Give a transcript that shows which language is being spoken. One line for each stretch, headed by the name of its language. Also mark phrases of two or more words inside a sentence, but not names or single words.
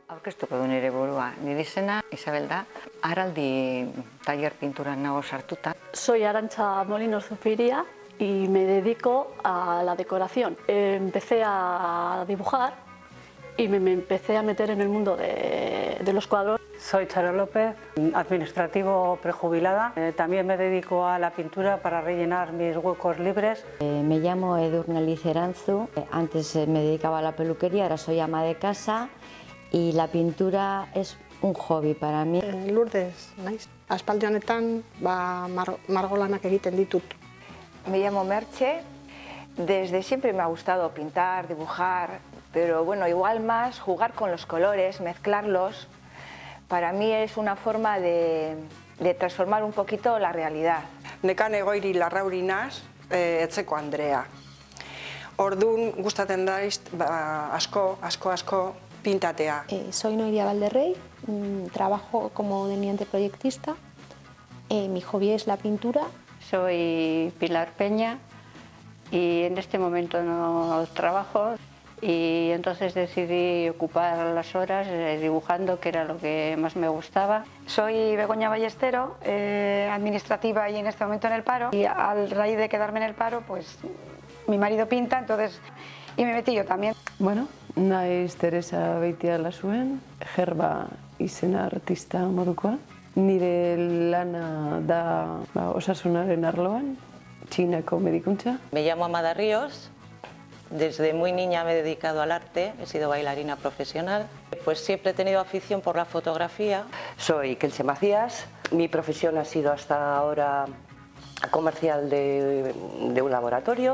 Basque: aurkeztuko du nire burua. Nire izena Isabel da, Araldi taller pinturan nago sartuta.
Spanish: Soy Arantxa Molinos Zupiria y me dedico a la decoración. Empecé a dibujar y me empecé a meter en el mundo de los cuadros. Soy Charo López, administrativo prejubilada. También me dedico a la pintura para rellenar mis huecos libres. Me llamo Edurne Liceranzu. Antes me dedicaba a la peluquería, ahora soy ama de casa y la pintura es un hobby para mí.
Basque: Lourdes, naiz. Aspaldi honetan margolanak egiten ditut.
Spanish: Me llamo Merche. Desde siempre me ha gustado pintar, dibujar, pero bueno, igual más jugar con los colores, mezclarlos. Para mí es una forma de transformar un poquito la realidad.
Basque: Nekane Egoiri Larrauri naz, etzeko Andrea. Orduan gustatzen daiz asko pintatea.
Spanish: Soy Noelia Valderrey, trabajo como delineante proyectista. Mi hobby es la pintura. Soy Pilar Peña y en este momento no trabajo. Y entonces decidí ocupar las horas dibujando, que era lo que más me gustaba. Soy Begoña Ballestero, administrativa y en este momento en el paro. Y a raíz de quedarme en el paro, pues mi marido pinta, entonces, y me metí yo también.
Basque: Bueno, naiz Teresa Beitialasuen, Gerba izena artista modukoa. Nire lana da osasunaren arloan, Txinako medikuntza.
Spanish: Me llamo Amada Ríos. Desde muy niña me he dedicado al arte, he sido bailarina profesional. Pues siempre he tenido afición por la fotografía. Soy Kelche Macías, mi profesión ha sido hasta ahora comercial de un laboratorio.